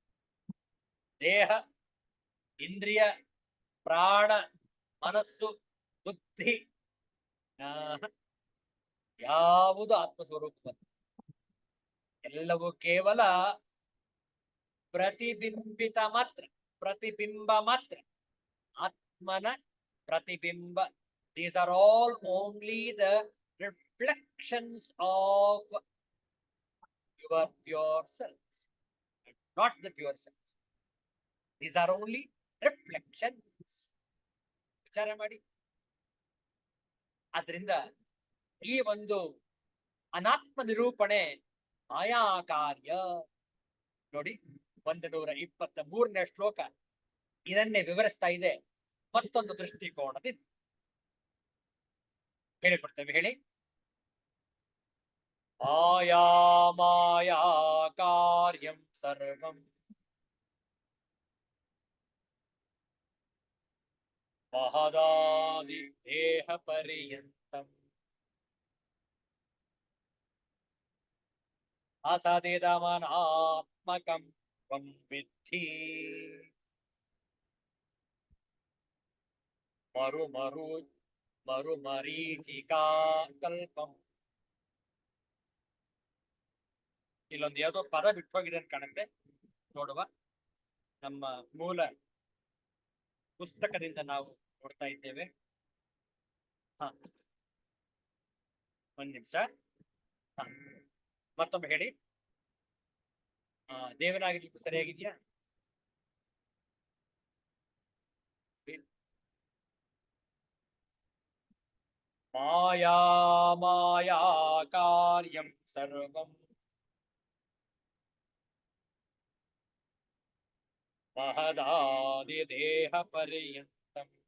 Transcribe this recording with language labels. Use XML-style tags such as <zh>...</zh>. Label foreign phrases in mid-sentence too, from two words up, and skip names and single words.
<kn>ದೇಹ ಇಂದ್ರಿಯ ಪ್ರಾಣ, ಮನಸ್ಸು, ಬುದ್ಧಿ ಯಾವುದು ಆತ್ಮಸ್ವರೂಪ, ಎಲ್ಲವೂ ಕೇವಲ ಪ್ರತಿಬಿಂಬಿತ ಮಾತ್ರ, ಪ್ರತಿಬಿಂಬ ಮಾತ್ರ, ಆತ್ಮನ ಪ್ರತಿಬಿಂಬ.</kn> <en>These are all only the reflections of your pure self, not the pure self. These are only reflections.</en> <kn>ವಿಚಾರ ಮಾಡಿ. ಆದ್ರಿಂದ ಈ ಒಂದು ಅನಾತ್ಮ ನಿರೂಪಣೆ ಮಾಯಾ ಕಾರ್ಯ ನೋಡಿ. 123ನೇ ಶ್ಲೋಕ ಇದನ್ನೇ ವಿವರಿಸ್ತಾ ಇದೆ ಮತ್ತೊಂದು ದೃಷ್ಟಿಕೋನದಿಂದ. ಹೇಳಿಕೊಡ್ತೇವೆ, ಹೇಳಿ.</kn> <sa>ಮಾಯಾ ಮಾಯಾ ಕಾರ್ಯಂ ಸರ್ವಂ ಮಹದಾದಿ ದೇಹ ಪರ್ಯಂತಂ ಅಸದೇದಮನಾತ್ಮಕಂ ತ್ವಂ ವಿದ್ಧಿ ಮರುಮರೀಚಿಕಾ ಕಲ್ಪಂ.</sa> <kn>ಇಲ್ಲೊಂದು ಯಾವುದೋ ಪದ ಬಿಟ್ಟು ಹೋಗಿದೆ ಅಂತ ಕಾಣುತ್ತೆ, ನೋಡುವ. ನಮ್ಮ ಮೂಲ ಪುಸ್ತಕದಿಂದ ನಾವು ನೋಡ್ತಾ ಇದ್ದೇವೆ. ಒಂದ್ ನಿಮಿಷ. ಮತ್ತೊಮ್ಮೆ ಹೇಳಿ. ದೇವನಾಗಲಿ ಸರಿಯಾಗಿದ್ಯಾ?</kn> <sa>ಮಾಯಾ ಮಾಯಾ ಕಾರ್ಯಂ ಸರ್ವಂ ಮಹದಾದಿ ದೇಹ ಪರ್ಯಂತಂ</sa>